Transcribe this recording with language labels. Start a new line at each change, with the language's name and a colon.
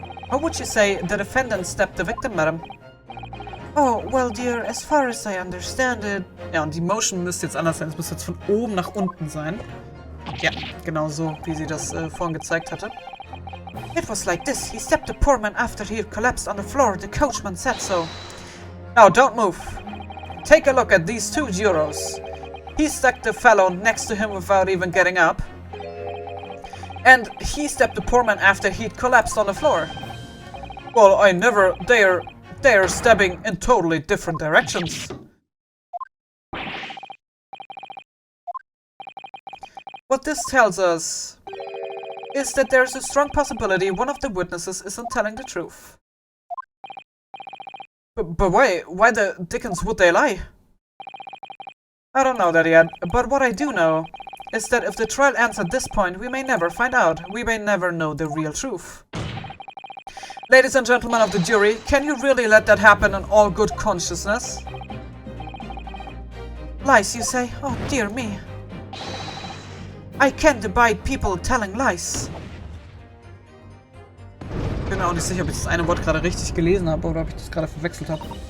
English: How would you say the defendant stabbed the victim, madam? Oh, well dear, as far as I understand it...
German: Ja, und die Motion müsste jetzt anders sein. Es müsste jetzt von oben nach unten sein. Ja, genau so, wie sie das vorhin gezeigt hatte.
English: It was like this. He stabbed the poor man after he had collapsed on the floor. The coachman said so. Now, don't move. Take a look at these two jurors. He stuck the fellow next to him without even getting up. And he stabbed the poor man after he'd collapsed on the floor. Well, I never... They're stabbing in totally different directions. What this tells us is that there's a strong possibility one of the witnesses isn't telling the truth. But why the dickens would they lie? I don't know that yet, but what I do know is that if the trial ends at this point, we may never find out. We may never know the real truth. Ladies and gentlemen of the jury, can you really let that happen in all good consciousness? Lies, you say? Oh dear me. I can't abide people telling lies.
German: Ich bin mir auch nicht sicher, ob ich das eine Wort gerade richtig gelesen habe oder ob ich das gerade verwechselt habe.